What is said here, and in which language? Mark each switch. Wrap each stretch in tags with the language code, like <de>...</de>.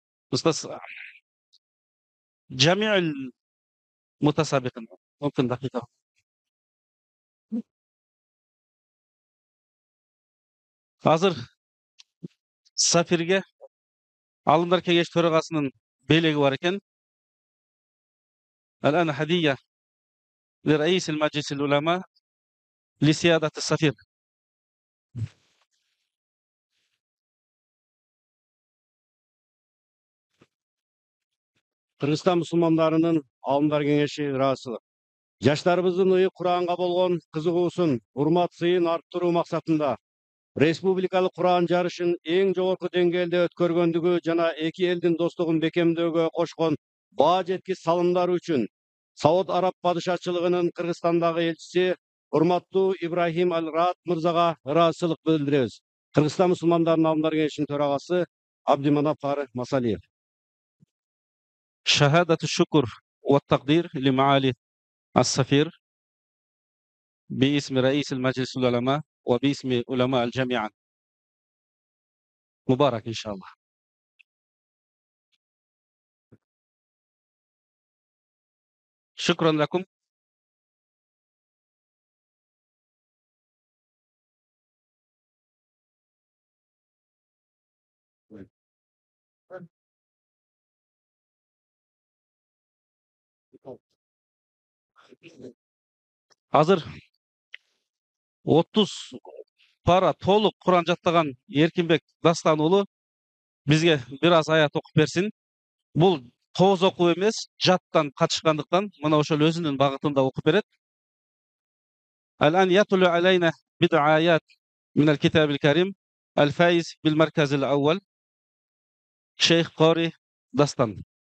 <ar>Устаз جميع المتسابقين ممكن دقيقة.</ar> <ky>Азыр Сафирге Алымдар Кеңеш төрагасынын белеги бар экен.</ky> <ar>الآن هدية لرئيس المجلس العلماء لسيادة السفير.</ar> <ky>Kırgızstan musulmanlarının Alımlar Kengеши ырасылык. Жаштарыбыздын ыйык Куранга болгон кызыгуусун, урмат сыйын арттыруу максатында республикалык Куран жарышын эң жогорку деңгээлде өткөргөндүгү жана эки элдин достугун бекемдөөгө кошкон баа жеткис салымдары үчүн Сауд Араб падышачылыгынын Кыргызстандагы элчиси урматтуу Ибрахим Аль-Рат мырзага ырасылык билдиребиз. Кыргызстан мусулмандарынын Алымдар Кеңешинин төрагасы Абдиманап Кары Масалиев.</ky> <ar>شهادة الشكر والتقدير لمعالي السفير باسم رئيس المجلس العلماء وباسم علماء الجامعة. مبارك إن شاء الله. شكرا لكم.</ar> <ky>Азыр 30 para толук Кур'ан жаттаган Эркинбек Дастан уулу бизге бир аз аят окуп берсин. Бул тоз окуу эмес, жаттан катышкандыктан мына ошол өзүнүн багытында окуп берет.</ky> <ar>الآن يتلو علينا بضع آيات من الكتاب الكريم الفائز بالمركز الأول شيخ قاري دستان.</ar>